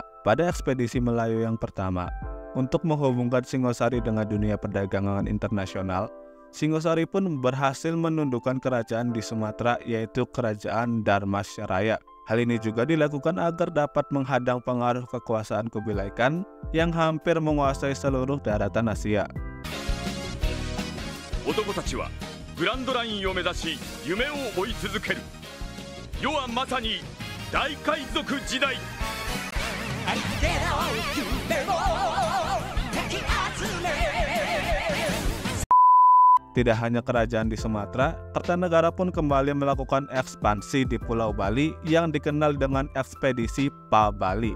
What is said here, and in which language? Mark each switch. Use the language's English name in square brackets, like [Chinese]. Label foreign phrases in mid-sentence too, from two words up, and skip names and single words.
[Indonesian] Pada ekspedisi Melayu yang pertama, untuk menghubungkan Singosari dengan dunia perdagangan internasional, Singosari pun berhasil menundukkan kerajaan di Sumatera, yaitu Kerajaan Dharmasraya. Hal ini juga dilakukan agar dapat menghadang pengaruh kekuasaan Kubilai Khan yang hampir menguasai seluruh daratan Asia. [Japanese] グランドラインを目指し夢を追い続ける。世はまさに大海賊時代。 [Indonesian] Tidak hanya kerajaan di Sumatera, Kertanegara pun kembali melakukan ekspansi di Pulau Bali yang dikenal dengan ekspedisi Pa-Bali.